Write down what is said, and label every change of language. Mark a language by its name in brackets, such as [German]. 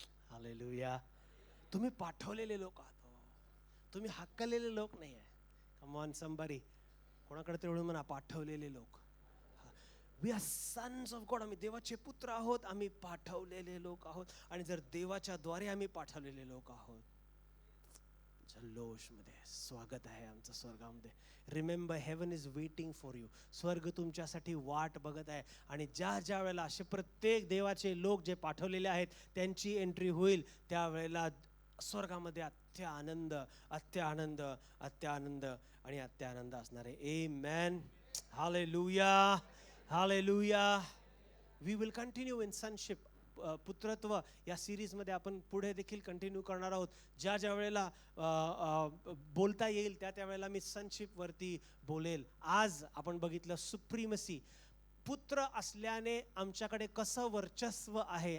[Marathi] Hallelujah. तुम्ही पाठवलेले लोक आहात, तुम्ही हाकललेले लोक नाही आहे. [English] Come on somebody. [Marathi] कोणाकडे तेवढं म्हणा, पाठवलेले लोक. [English] We are sons of God. [Marathi] आम्ही देवाचे पुत्र आहोत, आम्ही पाठवलेले लोक आहोत. आणि जर देवाच्या द्वारे आम्ही पाठवलेले लोक आहोत, जल्लोषमध्ये स्वागत आहे आमचं स्वर्गामध्ये. [English] Remember heaven is waiting for you. [Marathi] स्वर्ग तुमच्यासाठी वाट बघत आहे. आणि ज्या ज्या वेळेला असे प्रत्येक देवाचे लोक जे पाठवलेले आहेत त्यांची एंट्री होईल त्यावेळेला स्वर्गामध्ये अत्य आनंद, अत्य आनंद, अत्य आनंद आणि अत्य आनंद असणार आहे. आमेन. Hallelujah, hallelujah. [English] We will continue in sonship. [Marathi] पुत्रत्व या सिरीजमध्ये आपण पुढे देखील कंटिन्यू करणार आहोत. ज्या ज्या वेळेला बोलता येईल त्या त्यावेळेला मी सनशिपवरती बोलेल. आज आपण बघितलं सुप्रीमसी. पुत्र असल्याने आमच्याकडे कसं वर्चस्व आहे.